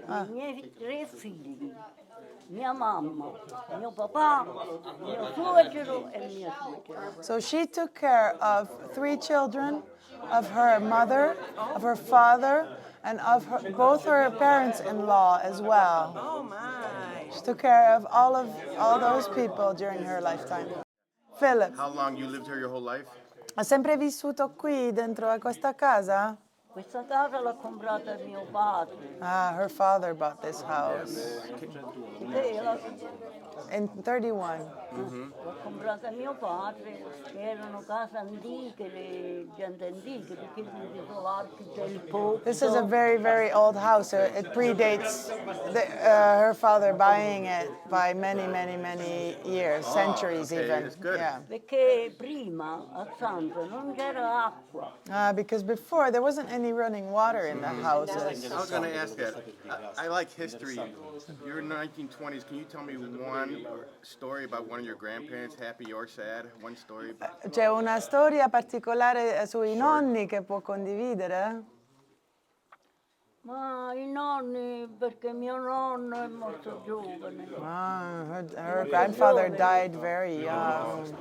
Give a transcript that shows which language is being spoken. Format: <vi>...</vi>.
<it>I miei 3 figli, mia mamma, mio papà, mio suocero e mia suocera.</it> <en>So she took care of 3 children, of her mother, of her father, and of both her parents-in-law as well. Oh my! She took care of all those people during her lifetime. Philip, How long you lived here your whole life?</en> <it>ha sempre vissuto qui dentro a questa casa? Questa casa l'ha comprata mio padre.</it> <en>Her father bought this house in 31.</en> <it>L'ha comprata mio padre, che erano case antiche, le gente antiche, perché ci sono l'archi del pozzo.</it> <en>This is a very, very old house. It predates her father buying it by many, many, many years, centuries even. that's good. Yeah.</en> <it>Perché prima a Sanza non c'era acqua.</it> <en>Because before there wasn't any running water in the houses. I was going to ask that. I like history. You're in the 1920s. Can you tell me one story about one of your grandparents, happy or sad? One story.</en> <it>C'è una storia particolare sui nonni che può condividere? Ma i nonni, perché mio nonno è morto giovane.</it> <en>Ah, her grandfather died very young.</en>